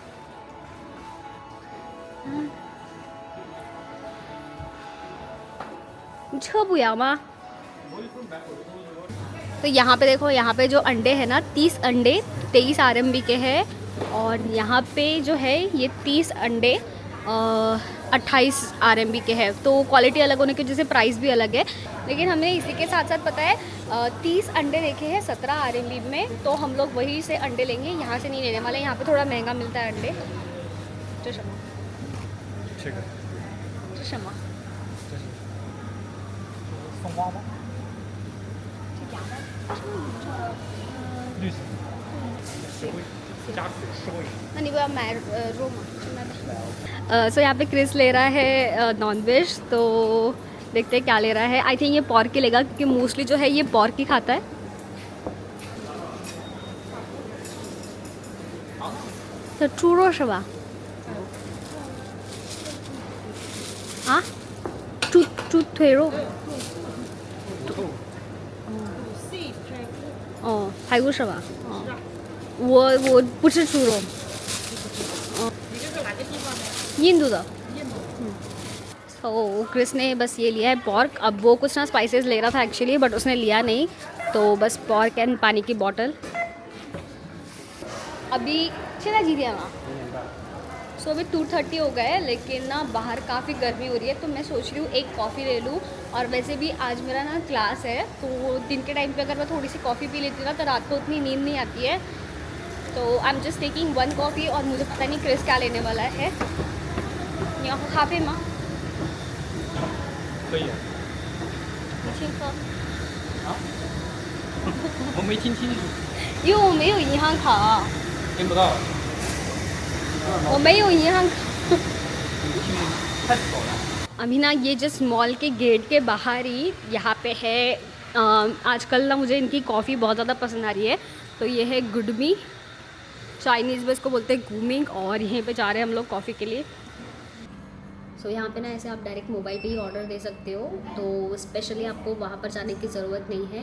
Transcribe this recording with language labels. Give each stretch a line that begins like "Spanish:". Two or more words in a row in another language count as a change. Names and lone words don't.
Hindi: तो यहाँ पे देखो, यहाँ पे जो अंडे हैं ना, 30 अंडे 23 RMB के हैं, और यहाँ पे जो है ये 30 अंडे 28 RMB के हैं। तो क्वालिटी अलग होने की वजह से प्राइस भी अलग है। लेकिन हमने इसी के साथ साथ पता है 30 अंडे देखे हैं 17 RMB में, तो हम लोग वहीं से अंडे लेंगे, यहाँ से नहीं लेने वाले। यहाँ पे थोड़ा महंगा मिलता है अंडे। तो क्षमा
Chinese: 这个
Hindi: तो क्षमा
Chinese: 松花吗？绿色，实惠，加水实惠。那你不要买肉吗？
Hindi: सो यहाँ पे क्रिस ले रहा है नॉन वेज, तो देखते हैं क्या ले रहा है।
English: I think
Hindi: ये पॉर्क ही लेगा, क्योंकि मोस्टली जो है ये पॉर्क ही खाता है।
Chinese: तो चूरो 是吧？啊？猪腿肉？哦，排骨是吧？哦，我不吃猪肉。你这是哪个地方的？印度的。印度。
Hindi: तो क्रिस ने बस ये लिया है पॉर्क। अब वो कुछ ना स्पाइसेस ले रहा था एक्चुअली, बट उसने लिया नहीं, तो बस
English: pork and
Hindi: पानी की बॉटल। अभी चला जी दिया वहाँ। सो अभी 2:30 हो गए, लेकिन ना बाहर काफ़ी गर्मी हो रही है, तो मैं सोच रही हूँ एक कॉफ़ी ले लूँ। और वैसे भी आज मेरा ना क्लास है, तो दिन के टाइम पे अगर मैं थोड़ी सी कॉफ़ी पी लेती हूँ ना, तो रात को उतनी नींद नहीं आती है। तो
English: I am just taking 1 coffee,
Hindi: और मुझे पता नहीं क्रिस क्या लेने वाला है। यहाँ काफ़ी माँ
Chinese: 可以。你先喝，啊？我没听清楚，因为我没有银行卡，听不到。我没有银行卡。太早了。
Hindi: अभी ना ये
English: just mall
Hindi: के गेट के बाहर ही यहाँ पे है। आजकल ना मुझे इनकी कॉफ़ी बहुत ज़्यादा पसंद आ रही है। तो ये है गुडमी, चाइनीज़ में इसको बोलते हैं गूमिंग, और यहीं पे जा रहे हैं हम लोग कॉफ़ी के लिए। सो यहाँ पे ना ऐसे आप
English: direct mobile
Hindi: पे ही ऑर्डर दे सकते हो, तो स्पेशली आपको वहाँ पर जाने की ज़रूरत नहीं है।